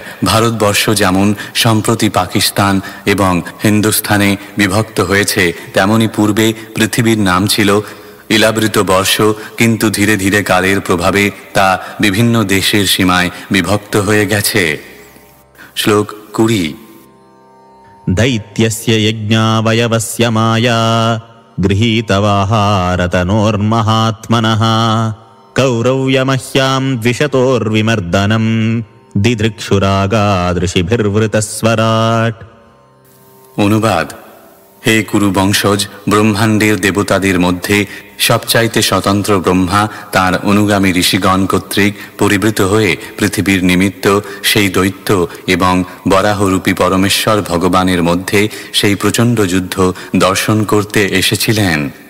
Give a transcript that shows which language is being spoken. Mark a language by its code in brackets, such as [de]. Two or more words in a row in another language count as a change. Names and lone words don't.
[bn] ভারতবর্ষ যেমন সম্প্রতি পাকিস্তান এবং হিন্দুস্থানে বিভক্ত হয়েছে, তেমনি পূর্বে পৃথিবীর নাম ছিল ইলাবৃত বর্ষ, কিন্তু ধীরে ধীরে কালের প্রভাবে তা বিভিন্ন দেশের সীমায় বিভক্ত হয়ে গেছে। শ্লোক 20। [sa] दैत्यस्य यज्ञावयवस्य माया गृहीतवाहारतनोर्महात्मनः कौरव्यमह्यां द्विषतोर्विमर्दनं दिदृक्षुरागादृशिभिर्वृतस्वराट्। [bn] অনুবাদ: হে কুরু বংশজ, ব্রহ্মাণ্ডের দেবতাদের মধ্যে সবচাইতে স্বতন্ত্র ব্রহ্মা তাঁর অনুগামী ঋষিগণ কর্তৃক পরিবৃত হয়ে পৃথিবীর নিমিত্ত সেই দৈত্য এবং বরাহরূপী পরমেশ্বর ভগবানের মধ্যে সেই প্রচণ্ড যুদ্ধ দর্শন করতে এসেছিলেন।